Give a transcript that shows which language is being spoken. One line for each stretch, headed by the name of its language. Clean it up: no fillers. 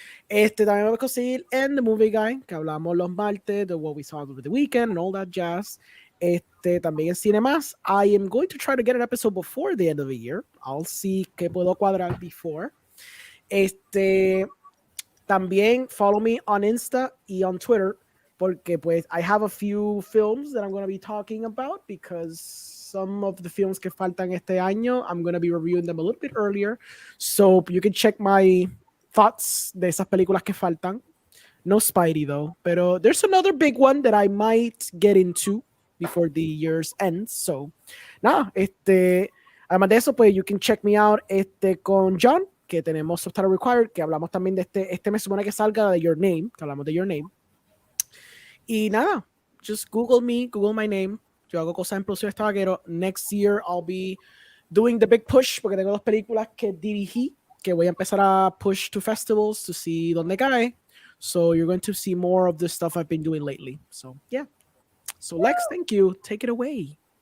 Spanish: También me puedo seguir en The Movie Guy, que hablamos los martes de
English: what we saw over the weekend and all that jazz.
Spanish: También en Cine Más.
English: I am going to try to get an episode before the end of the year. I'll see
Spanish: qué puedo cuadrar
English: before.
Spanish: También
English: follow me on Insta y on Twitter,
Spanish: porque pues
English: I have a few films that I'm going to be talking about because some of the films
Spanish: que faltan este año,
English: I'm going to be reviewing them a little bit earlier. So you can check my thoughts
Spanish: de esas películas que faltan.
English: No Spidey though,
Spanish: pero
English: there's another big one that I might get into before the year's ends.
Spanish: So, nada, además de eso, pues
English: you can check me out
Spanish: con John, que tenemos Subtitle Required, que hablamos también de este me supone que salga de Your Name, que hablamos de Your Name. Y nada,
English: just Google me, Google my name.
Spanish: Yo hago cosas en producción vaquero.
English: Next year I'll be doing the big push
Spanish: porque tengo 2 películas que dirigí que voy a empezar a
English: push to festivals to see
Spanish: dónde cae.
English: So you're going to see more of the stuff I've been doing lately. So yeah. So Lex, thank you. Take it away.